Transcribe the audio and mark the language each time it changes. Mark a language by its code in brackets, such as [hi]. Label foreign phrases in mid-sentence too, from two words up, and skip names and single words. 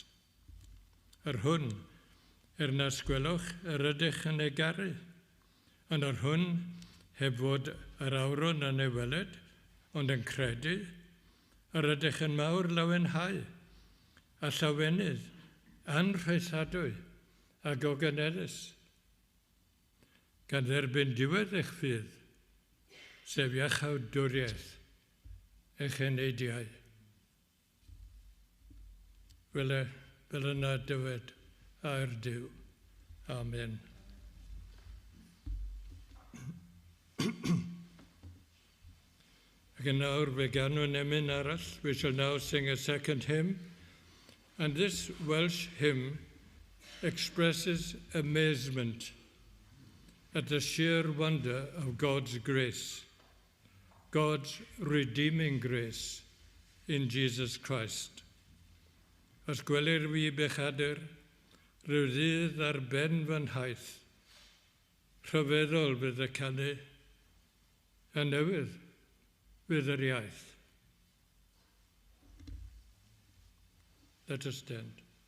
[cy] Yr hwn, nas gwelwch yr ydych yn ei garu, ond yr hwn heb fod yr awron yn ei weled, ond yn credu, yr ydych yn mawr lawenhau, a llawenydd anrheithadwy a gogyneddus, gan dderbyn diwedd eich ffydd, sef iachawdwriaeth eich eneidiau. Fel yna dywed a'r Duw. Amen. Ac yn nawr fe ganwn emyn arall, [en] we shall now sing a second hymn, and this Welsh hymn expresses amazement at the sheer wonder of God's grace, God's redeeming grace in Jesus Christ. [cy] Os gwelir fi bechadr, rhyw ddydd ar ben fy nhaith, rhyfeddol fydd y canu, a newydd fydd yr iaith. [en] Let us stand.